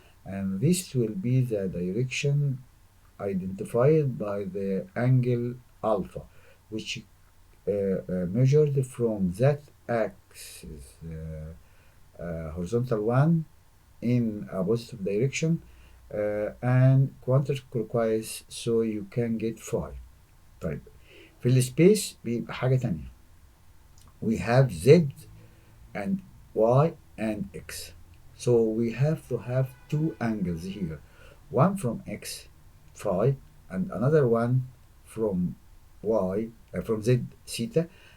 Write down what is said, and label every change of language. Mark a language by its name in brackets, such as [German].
[English] And this will be the direction identified by the angle alpha, which measured from that axis, horizontal one in a positive direction and counterclockwise, so you can get phi. [Arabic] طيب في السبيس بيبقى حاجة تانية. [English] We have z and y and x. So we have to have two angles here. One from x, phi, and another one from y, from z, theta.